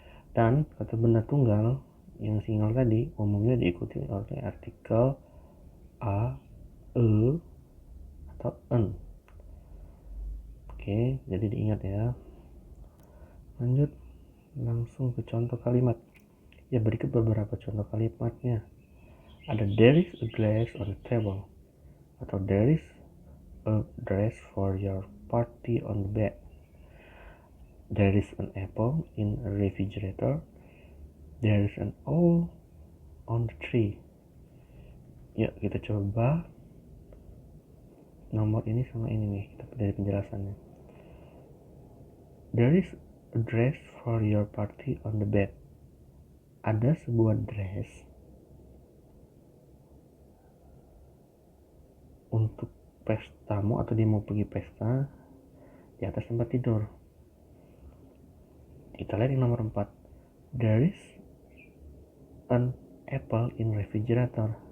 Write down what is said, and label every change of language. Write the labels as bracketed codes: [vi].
[id] Dan kata benda tunggal yang single tadi umumnya diikuti oleh artikel a, e, atau en. Oke, jadi diingat ya. Lanjut langsung ke contoh kalimat. Ya, berikut beberapa contoh kalimatnya. Ada [en] there is a glass on the table, [id] atau [en] there is a dress for your party on the bed. There is an apple in a refrigerator. There is an owl on the tree. [id] Ya, kita coba nomor ini sama ini nih, kita dari penjelasannya. [en] There is a dress for your party on the bed. [id] Ada sebuah dress untuk pestamu atau dia mau pergi pesta di atas tempat tidur. Kita lihat yang nomor 4. [en] There is an apple in refrigerator.